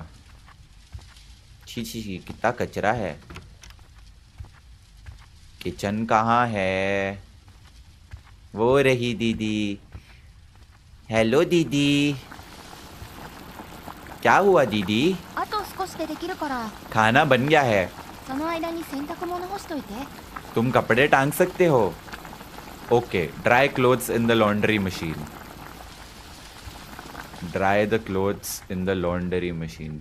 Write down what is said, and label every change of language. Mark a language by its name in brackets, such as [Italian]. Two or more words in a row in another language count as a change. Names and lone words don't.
[Hindi] छी छी छी, कितना कचरा है। किचन कहाँ है? वो रही दीदी। हेलो दीदी। क्या हुआ दीदी? [Japanese] あと少しでできるから [Hindi] खाना बन गया है। [Japanese] その間に洗濯物干しといて [Hindi] तुम कपड़े टांग सकते हो? [English] OK, dry clothes in the laundry machine. dry the clothes in the laundry machine.